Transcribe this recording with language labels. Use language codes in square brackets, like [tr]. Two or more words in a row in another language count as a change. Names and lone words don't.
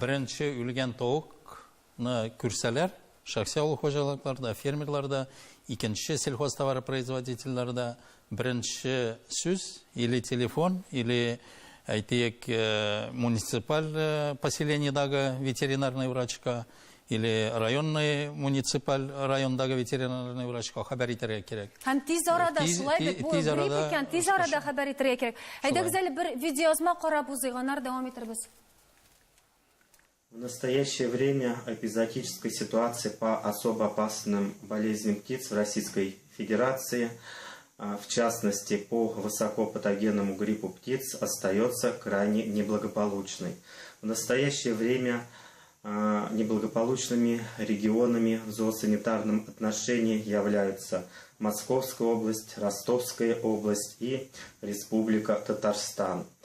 [tt] Беренче үлгән тавыкны күрсәләр, шәхси авыл хуҗалыкларда, фермерларда, икенче сельхозтоваропроизводительләрдә беренче сүз [ru] или телефон, или [tt] әйтик, муниципаль поселениедагы [ru] ветеринарный врачка или районный [tt] муниципаль райондагы [ru] ветеринарный врачка [tt] хәбәр итәргә кирәк. Һәм тиз арада, шулай бит, бу тиз арада хәбәр итәргә кирәк. Әйдәгез әле бер видеоязма карап узыйганнар, дәвам итәрбез. [ru] В настоящее время эпизоотическая ситуация по особо опасным болезням птиц в Российской Федерации, в частности по высокопатогенному гриппу птиц, остается крайне неблагополучной. В настоящее время неблагополучными регионами в зоосанитарном отношении являются Московская область, Ростовская область и Республика Татарстан.